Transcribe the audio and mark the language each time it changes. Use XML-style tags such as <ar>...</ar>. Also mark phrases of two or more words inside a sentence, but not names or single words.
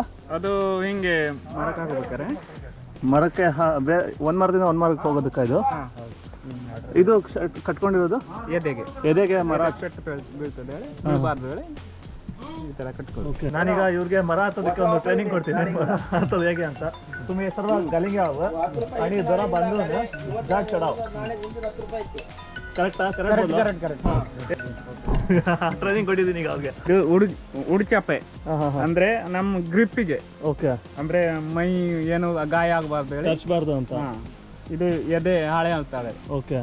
<kn>ಅದು ಹಿಂಗೆ ಮರಕ್ಕೆ ಹಾಕಬೇಕಾರೆ, ಮರಕ್ಕೆ ಒಂದ್ ಮರದಿಂದ ಒಂದ್ ಮರಕ್ಕೆ ಹೋಗೋದಕ್ಕ ಇದು? ಇದು ಕಟ್ಕೊಂಡಿರೋದು ಎದೆಗೆ ಮರ ಬೀಳ್ತದೆ ಹೇಳಿ ಈ ತರ ಕಟ್ಕೊಂಡು. ನಾನೀಗ ಇವ್ರಿಗೆ ಮರ ಹತ್ತೋದಕ್ಕೆ ಒಂದು ಟ್ರೈನಿಂಗ್ ಕೊಡ್ತೀನಿ, ಹತ್ತೋದು ಹೇಗೆ ಅಂತ.</kn> <mr>तुम्ही सर्व गलिंगे हवं आणि जरा बांधून झाड चढाव.</mr> <en>correct training</en> <kn>ಕೊಟ್ಟಿದ್ದೀನಿ ಈಗ ಅವ್ರಿಗೆ. ಉಡ್ಚಾಪೆ ಅಂದ್ರೆ ನಮ್ಮ ಗ್ರಿಪ್ಪಿಗೆ. ಓಕೆ. ಅಂದ್ರೆ ಮೈ ಏನು ಗಾಯ ಆಗಬಾರ್ದು, ಹಚ್ಚಬಾರ್ದು ಅಂತ. ಇದು ಎದೆ ಹಾಳೆ ಅಂತಾರೆ. ಓಕೆ.</kn>